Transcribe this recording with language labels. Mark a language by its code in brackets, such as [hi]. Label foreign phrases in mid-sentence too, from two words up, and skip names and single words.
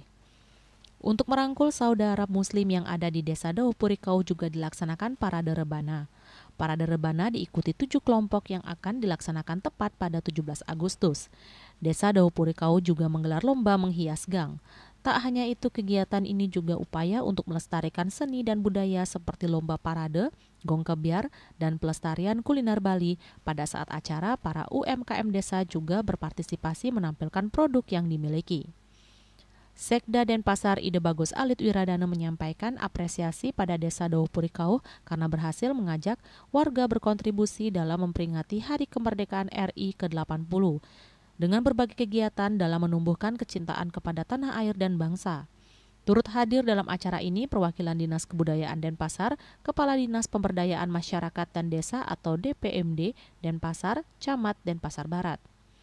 [id] Untuk merangkul saudara muslim yang ada di Desa Dauh Puri Kauh juga dilaksanakan parade rebana. Parade rebana diikuti 7 kelompok yang akan dilaksanakan tepat pada 17 Agustus. Desa Dauh Puri Kauh juga menggelar lomba menghias gang. Tak hanya itu, kegiatan ini juga upaya untuk melestarikan seni dan budaya seperti lomba parade, gong kebiar, dan pelestarian kuliner Bali. Pada saat acara, para UMKM desa juga berpartisipasi menampilkan produk yang dimiliki. Sekda Denpasar Ida Bagus Alit Wiradana menyampaikan apresiasi pada Desa Dauh Puri Kauh karena berhasil mengajak warga berkontribusi dalam memperingati Hari Kemerdekaan RI ke-80 dengan berbagai kegiatan dalam menumbuhkan kecintaan kepada tanah air dan bangsa. Turut hadir dalam acara ini perwakilan Dinas Kebudayaan Denpasar, Kepala Dinas Pemberdayaan Masyarakat dan Desa atau DPMD Denpasar, Camat Denpasar Barat.